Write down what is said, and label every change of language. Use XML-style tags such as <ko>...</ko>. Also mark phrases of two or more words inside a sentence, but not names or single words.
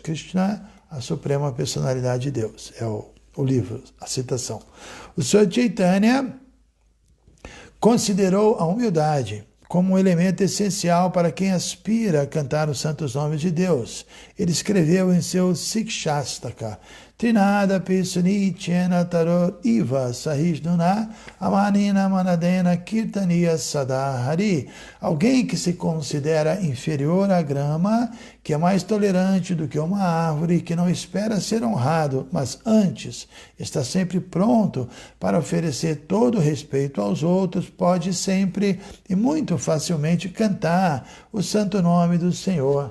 <pt>Krishna, a Suprema Personalidade de Deus. É o livro, a citação. O Senhor Chaitanya considerou a humildade como um elemento essencial para quem aspira a cantar os santos nomes de Deus. Ele escreveu em seu Sikshastaka:</pt> <sa>Trinada Pisuni Chena Tarot Iva Sahishnuna Amanina Manadena Kirtaniya Sadahari.</sa> <pt>Alguém que se considera inferior à grama, que é mais tolerante do que uma árvore, que não espera ser honrado, mas antes está sempre pronto para oferecer todo o respeito aos outros, pode sempre e muito facilmente cantar o santo nome do Senhor.</pt>